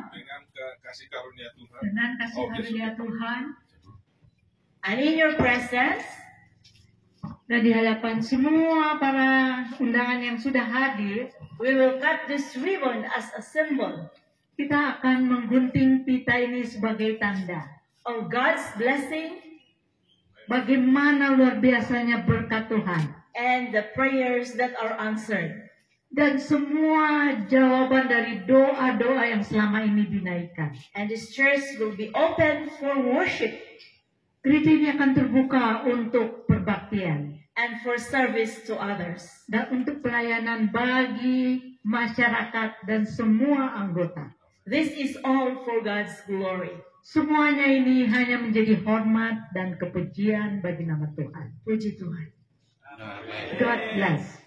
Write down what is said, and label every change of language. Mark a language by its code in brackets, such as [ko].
[id] dengan kasih karunia Tuhan, [en] and in your presence, [id] dan di hadapan semua para undangan yang sudah hadir, [en] we will cut this ribbon as a symbol [id] kita akan menggunting pita ini sebagai tanda [en] of God's blessing [id] bagaimana luar biasanya berkat Tuhan [en] and the prayers that are answered. [id] Dan semua jawaban dari doa-doa yang selama ini dinaikkan. [en] And this church will be open for worship. [id] Gereja ini akan terbuka untuk perbaktian. [en] And for service to others. [id] Dan untuk pelayanan bagi masyarakat dan semua anggota. [en] This is all for God's glory. [id] Semuanya ini hanya menjadi hormat dan kepujian bagi nama Tuhan. Puji Tuhan. [en] God bless.